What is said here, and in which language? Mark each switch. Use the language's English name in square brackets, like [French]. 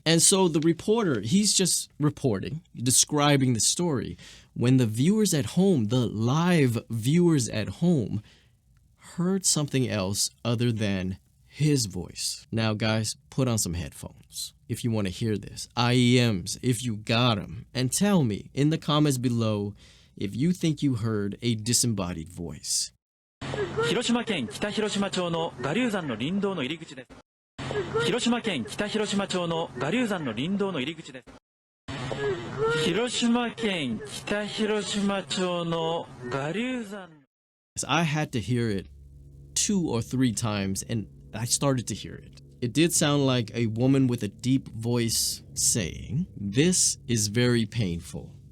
[English] And so the reporter, he's just reporting, describing the story, when the viewers at home, the live viewers at home, heard something else other than his voice. Now guys, put on some headphones if you want to hear this. IEMs if you got them, and tell me in the comments below if you think you heard a disembodied voice. [Japanese] 広島県北広島町の我流山の林道の入り口です。広島県北広島町の我流山の林道の入り口です。広島県北広島町の我流山 [English] I had to hear it 2 or 3 times, and I started to hear it. It did sound like a woman with a deep voice saying, "This is very painful.